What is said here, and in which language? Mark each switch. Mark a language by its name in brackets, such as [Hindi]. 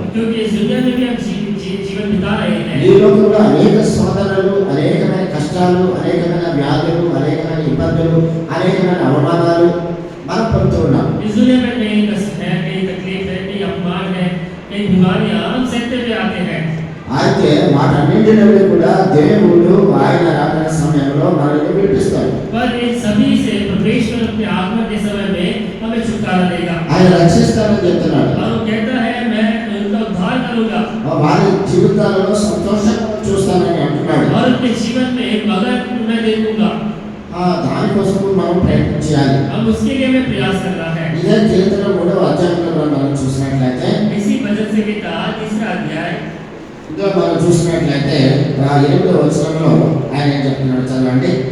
[Hindi] क्योंकि इस दुनिया में भी हम जीवन बिता रहे हैं. [Telugu] ఈ లోకంలో అనేక శోధనలు, అనేకమైన కష్టాలు, అనేకమైన వ్యాధులు, అనేకమైన ఇబ్బందులు, అనేకమైన అవమానాలు మనం పొందుతూ ఉన్నాం. [Hindi] इस दुनिया में कई कष्ट है, कई तकलीफ है, कई अपमान है, कई बीमारियां हम सहते हुए आते हैं. [Telugu] అయితే వాటన్నింటి నుండి కూడా దేవుడు ఆయన రాకడ సమయంలో మనల్ని విడిపిస్తాడు. [Hindi] पर इन सभी से परमेश्वर अपने आगमन के समय में हमें छुटकारा देगा. [Telugu] ఆయన రక్షిస్తానని చెప్తున్నాడు. [Hindi] और वो कहता है मैं उनका उद्धार करूंगा, [Telugu] వారి జీవితాలలో సంతోషం చూస్తానని అంటున్నాడు. [Hindi] और उनके जीवन में एक मगन मैं देखूंगा. [Telugu] దానికోసం మనం ప్రయత్నం చేయాలి. [Hindi] अब उसके लिए हमें प्रयास करना है. [Telugu] ఇదే కీర్తన 3వ అధ్యాయంలో మనం చూసినట్లయితే, [Hindi] इसी भजन संहिता 3रा अध्याय [Telugu] ఇందులో మనం చూసినట్లయితే 8వ వచనంలో ఆయన ఏం చెప్తున్నాడు చదవండి.